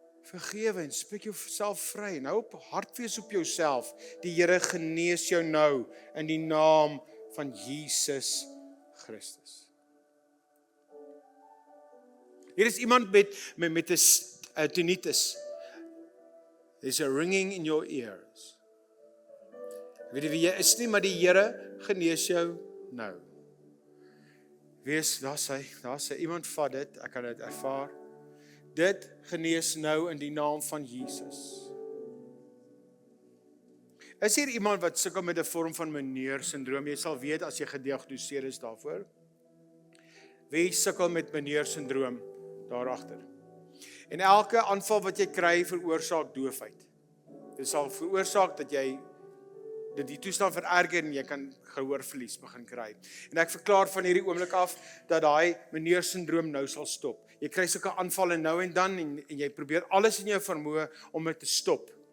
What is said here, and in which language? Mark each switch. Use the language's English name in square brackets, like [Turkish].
[Afrikaans] Vergewe en spreek jouself vry en hou op hartwees op jouself. Die Here genees jou nou in die naam van Jesus Christus. Hier is iemand met 'n tinnitus. [English] There's a ringing in your ears. [Afrikaans] Weet jy wie jy is nie, maar die Here genees jou nou. Wees, daar sê iemand vat dit, ek kan dit ervaar. Dit genees nou in die naam van Jesus. Is hier iemand wat sukkel met 'n vorm van Meniere's-sindroom? Jy sal weet as jy gediagnoseer is daarvoor. Wie sukkel met Meniere's-sindroom daarachter? En elke aanval wat jy kry veroorsaak doofheid. Dit sal veroorsaak dat jy die toestand vererger en jy kan gehoorverlies begin kry. En ek verklaar van hierdie oomblik af dat daai Meniere's-sindroom nou sal stop. Jy kry sulke aanvalle nou en dan en jy probeer alles in jou vermoë om dit te stop.